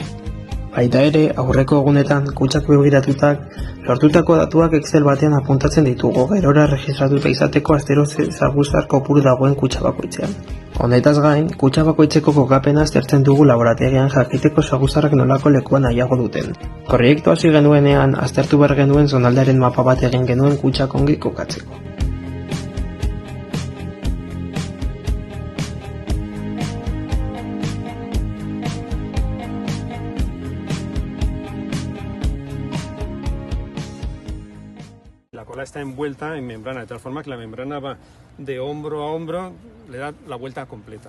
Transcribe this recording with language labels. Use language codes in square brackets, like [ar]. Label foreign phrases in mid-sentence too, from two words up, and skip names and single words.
[eu] Baita ere, aurreko egunetan, kutxak begiratutak, lortutako datuak Excel batean apuntatzen ditugu, gerora registratuta izateko astero saguzar kopuru dagoen kutxa bakoitzean. Honetaz gain, kutxa bakoitzeko kokapena aztertzen dugu laborategian jakiteko saguzarrak nolako lekuan nahiago duten. Proiektu hasi genuenean, aztertu behar genuen zonaldearen mapa bat egin genuen kutxak ongi kokatzeko. [es] La cola está envuelta en membrana, de tal forma que la membrana va de hombro a hombro, le da la vuelta completa.